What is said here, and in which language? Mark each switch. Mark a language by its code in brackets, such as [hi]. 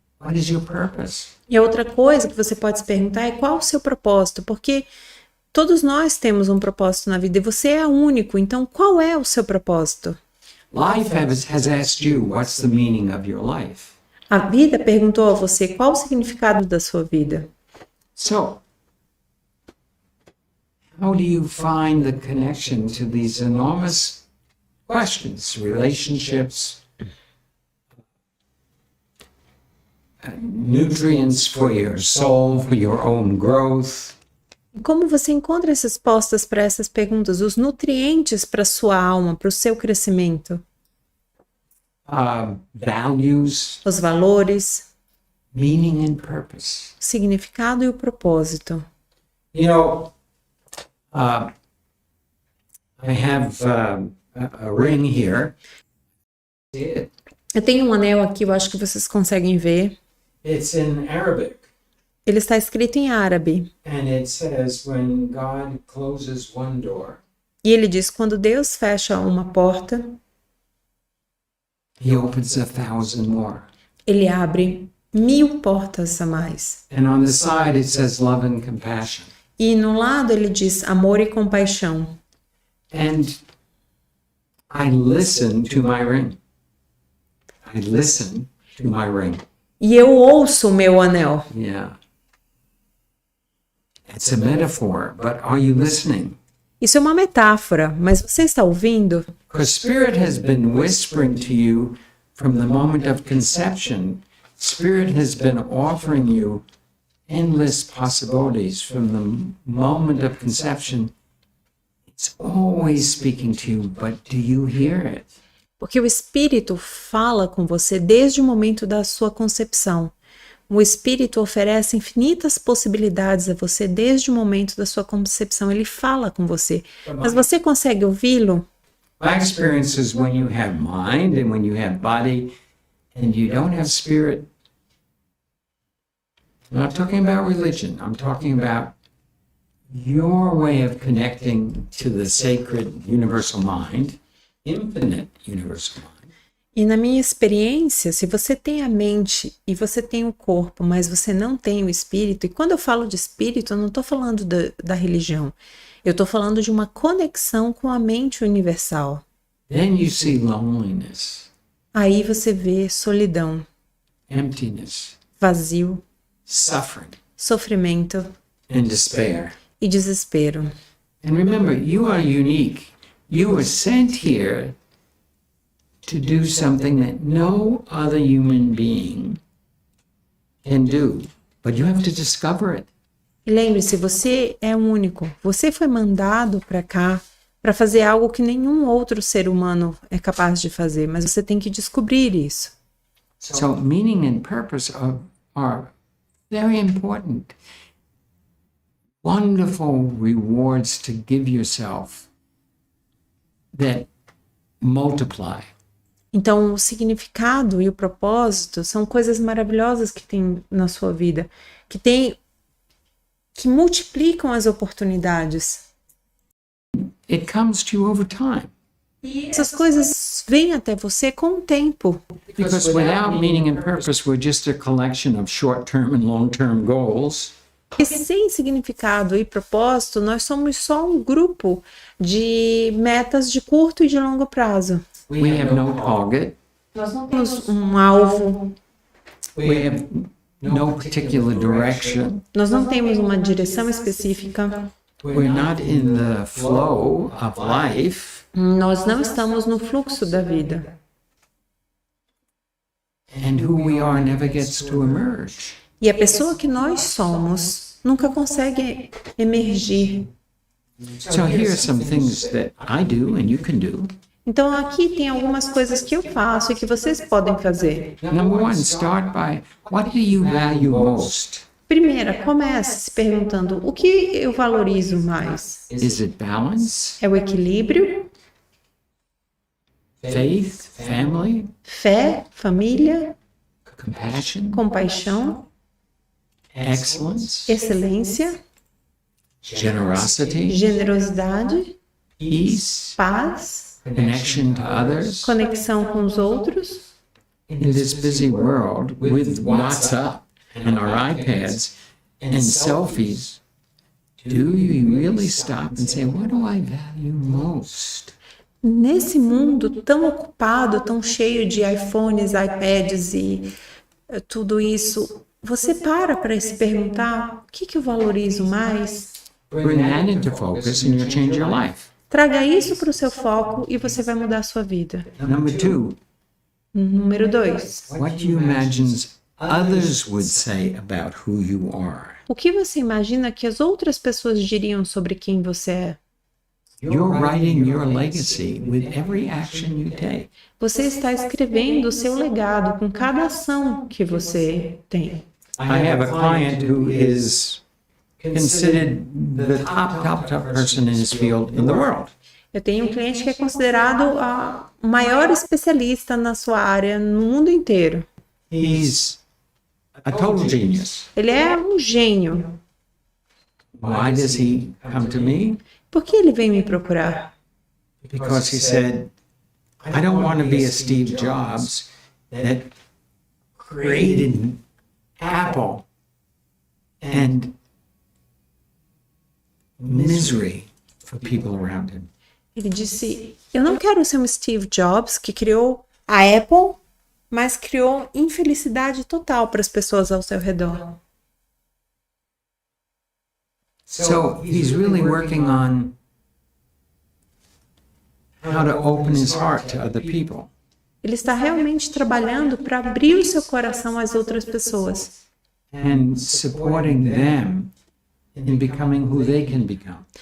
[en] What is your purpose? [pt] E a outra coisa que você pode se perguntar é qual o seu propósito, porque todos nós temos um propósito na vida e você é único, então qual é o seu propósito? [en] Life has asked you, what's the meaning of your life? [pt] A vida perguntou a você qual o significado da sua vida. [en] So, how do you find the connection to these enormous questions, relationships, nutrients for your soul, for your own growth? [pt] E como você encontra as respostas para essas perguntas, os nutrientes para a sua alma, para o seu crescimento? [en] Values, [pt] Os valores, [en] meaning and purpose. [pt] o significado e o propósito. [en] You know, I have a ring here. See it? [pt] Eu tenho um anel aqui, eu acho que vocês conseguem ver. [en] It's in Arabic, [pt] Ele está escrito em árabe. [en] and it says, when God closes one door, [pt] E ele diz, quando Deus fecha uma porta, [en] He opens 1,000 more. [pt] ele abre 1000 portas a mais. [en] And on the side it says love and compassion. [pt] E no lado ele diz amor e compaixão. [en] And I listen to my ring. I listen to my ring. [pt] E eu ouço o meu anel. [en] Yeah. It's a metaphor, but are you listening? [pt] Isso é uma metáfora, mas você está ouvindo? [en] Because Spirit has been whispering to you from the moment of conception. Spirit has been offering you endless possibilities from the moment of conception. It's always speaking to you, but do you hear it? [pt] Porque o Espírito fala com você desde o momento da sua concepção. O Espírito oferece infinitas possibilidades a você desde o momento da sua concepção. Ele fala com você. Mas você consegue ouvi-lo? [en] My experience is when you have mind and when you have body and you don't have spirit. I'm not talking about religion. I'm talking about your way of connecting to the sacred universal mind, infinite universal mind. [pt] E na minha experiência, se você tem a mente e você tem o corpo, mas você não tem o espírito, e quando eu falo de espírito, eu não estou falando da religião, eu estou falando de uma conexão com a mente universal. [en] Then you see loneliness, [pt] Aí você vê solidão, [en] emptiness, [pt] vazio, [en] suffering, [pt] sofrimento [en] and despair. [pt] e desespero. [en] And remember, you are unique. You were sent here to do something that no other human being can do, but you have to discover it. [pt] E lembre-se, você é único. Você foi mandado para cá para fazer algo que nenhum outro ser humano é capaz de fazer, mas você tem que descobrir isso. [en] So meaning and purpose are very important. Wonderful rewards to give yourself that multiply. [pt] Então, o significado e o propósito são coisas maravilhosas que tem na sua vida, que multiplicam as oportunidades. [en] It comes to you over time. [pt] E essas coisas vêm até você com o tempo. [en] Because without meaning and purpose, we're just a collection of short-term and long-term goals. [pt] E sem significado e propósito, nós somos só um grupo de metas de curto e de longo prazo. [en] We have no target. [pt] Nós não temos um alvo, [en] We have no particular direction. [pt] nós não temos uma direção específica, [en] We're not in the flow of life. [pt] nós não estamos no fluxo da vida. [en] And who we are never gets to emerge. [pt] E a pessoa que nós somos nunca consegue emergir. [en] So here are some things that I do and you can do. [pt] Então aqui tem algumas coisas que eu faço e que vocês podem fazer. [en] Number one, start by what do you value most? [pt] Primeira, comece se perguntando o que eu valorizo mais. [en] Is it balance, [pt] É o equilíbrio, [en] faith, family, [pt] fé, família, [en] compassion, [pt] compaixão, [en] excellence, [pt] excelência, [en] generosity, [pt] generosidade, [en] peace, [pt] paz, [en] connection to others? [pt] conexão com os outros? [en] In this busy world with WhatsApp and our iPads and selfies, do you really stop and say, what do I value most? [pt] Nesse mundo tão ocupado, tão cheio de iPhones, iPads e tudo isso, você para se perguntar o que eu valorizo mais? [en] Bring that into focus and you'll change your life. [pt] Traga isso para o seu foco e você vai mudar a sua vida. [en] Number two, [pt] Número 2. [en] what do you imagine others would say about who you are? [pt] O que você imagina que as outras pessoas diriam sobre quem você é? [en] You're writing your legacy with every action you take. [pt] Você está escrevendo o seu legado com cada ação que você tem. [en] I have a client who is considered the top person in his field in the world. [pt] Eu tenho um cliente que é considerado o maior especialista na sua área no mundo inteiro. [en] He's a total genius. [pt] Ele é um gênio. [en] Why does he come to me? [pt] Por que ele vem me procurar? [en] Because he said, I don't want to be a Steve Jobs that created Apple and misery for people around him. [pt] Ele disse: eu não quero ser um Steve Jobs que criou a Apple, mas criou infelicidade total para as pessoas ao seu redor. [en] So he's really working on how to open his heart to other people. [pt] Ele está realmente trabalhando para abrir o seu coração às outras pessoas [en] And supporting them in becoming who they can become.